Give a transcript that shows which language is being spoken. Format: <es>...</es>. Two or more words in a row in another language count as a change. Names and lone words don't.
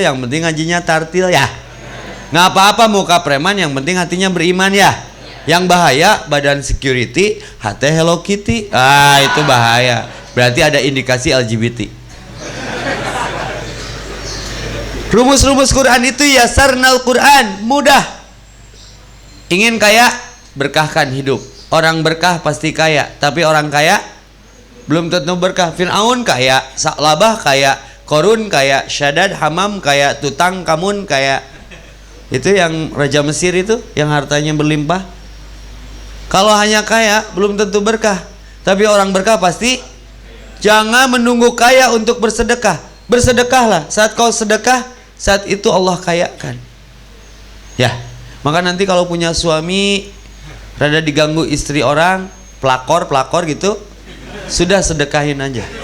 <id>Yang penting ngajinya tartil ya. Nggak apa-apa muka preman, yang penting hatinya beriman ya. Yang bahaya badan security, hati Hello Kitty. Itu bahaya. Berarti ada indikasi LGBT. Rumus-rumus Quran itu</id> <ar>يسرنا القرآن,</ar> <id>mudah. Ingin kaya, berkahkan hidup. Orang berkah pasti kaya, tapi orang kaya belum tentu berkah. Fir'aun kaya, Sa'labah kaya, Korun kaya, Syadad Hamam kaya, Tutangkamun kaya. Itu yang Raja Mesir itu, yang hartanya berlimpah. Kalau hanya kaya belum tentu berkah, tapi orang berkah pasti. Jangan menunggu kaya untuk bersedekah. Bersedekahlah. Saat kau sedekah, saat itu Allah kayakan. Ya, maka nanti kalau punya suami rada diganggu istri orang, pelakor gitu, sudah sedekahin aja.</id>